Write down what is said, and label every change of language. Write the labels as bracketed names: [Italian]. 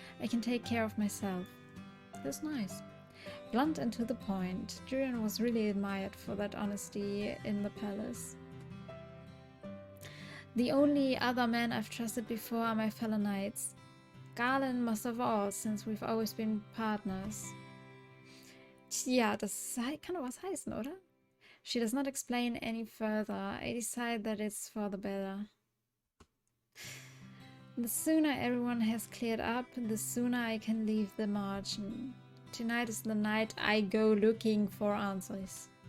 [English] I can take care of myself. That's nice. Blunt and to the point. Julian was really admired for that honesty in the palace. The only other men I've trusted before are my fellow knights. Garland most of all, since we've always been partners. [German] Tja, das kann doch was heißen, oder? [English] She does not explain any further. I decide that it's for the better. The sooner everyone has cleared up, the sooner I can leave the margin. Tonight is the night I go looking for answers.